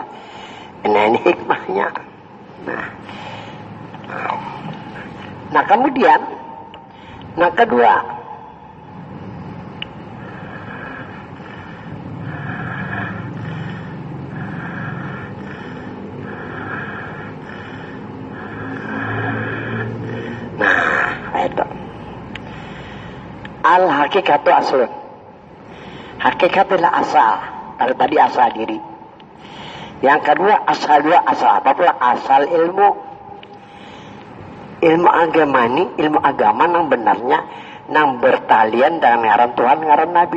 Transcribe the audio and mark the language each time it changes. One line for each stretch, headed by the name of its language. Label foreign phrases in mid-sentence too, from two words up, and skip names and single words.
Indonesian: Nah, ini hikmahnya. Nah kemudian, nah kedua, itu
Arabic: الحقيقة أصل.
Indonesian: Hakikat adalah asal. Kalau tadi asal diri. Yang kedua asal dua, asal apa pula? Asal ilmu. Ilmu agama ini, ilmu agama yang benarnya yang bertalian dengan ngaran Tuhan, ngaran Nabi.